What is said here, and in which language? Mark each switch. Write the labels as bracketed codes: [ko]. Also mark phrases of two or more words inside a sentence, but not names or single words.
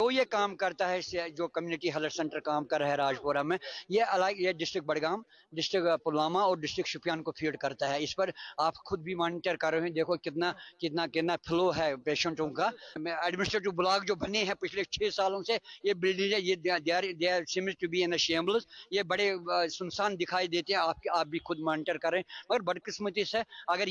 [ur] وہ یہ کام کرتا ہے جو [en] community health centre [ur] کام کر رہا ہے راجپورہ میں یہ ڈسٹرکٹ بڈگام ڈسٹرکٹ پلوامہ اور ڈسٹرکٹ شوپیان کو فیڈ کرتا ہے اس پر آپ خود بھی مانیٹر کر رہے ہیں دیکھو کتنا فلو ہے پیشنٹوں کا [en] administrative block [ur] جو بنے ہیں پچھلے 6 سالوں سے یہ بلڈنگ ہے یہ [en] seems to be in shambles [ur] یہ بڑے سنسان دکھائی دیتے ہیں آپ بھی خود مانیٹر کر رہے ہیں مگر بدقسمتی سے اگر